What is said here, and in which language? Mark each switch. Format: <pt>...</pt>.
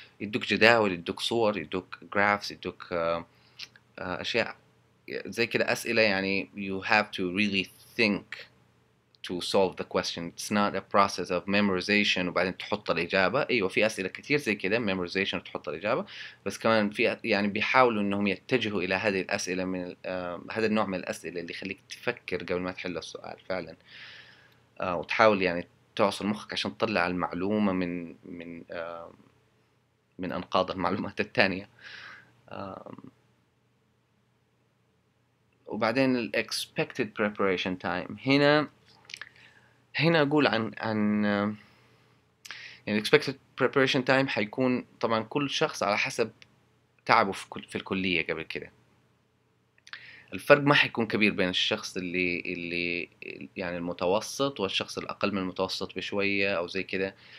<ar>يدوك جداول، يدوك صور، يدوك graphs، يدوك أشياء زي كده أسئلة يعني</ar> <en>you have to really think to solve the question. It's not a process of memorization</en> <ar>وبعدين تحط الإجابة. أيوة في أسئلة كتير زي كده memorization وتحط الإجابة، بس كمان في يعني بيحاولوا إنهم يتجهوا إلى هذه الأسئلة من هذا النوع من الأسئلة اللي يخليك تفكر قبل ما تحل السؤال فعلا، وتحاول يعني تعصر مخك عشان تطلع المعلومة من أنقاض المعلومات التانية. وبعدين ال</ar> <en>expected preparation time.</en> <ar>هنا أقول عن يعني</ar> <en>expected preparation time</en> <ar>حيكون طبعا كل شخص على حسب تعبه في الكلية قبل كده. الفرق ما حيكون كبير بين الشخص اللي يعني المتوسط والشخص الأقل من المتوسط بشوية أو زي كده.</ar>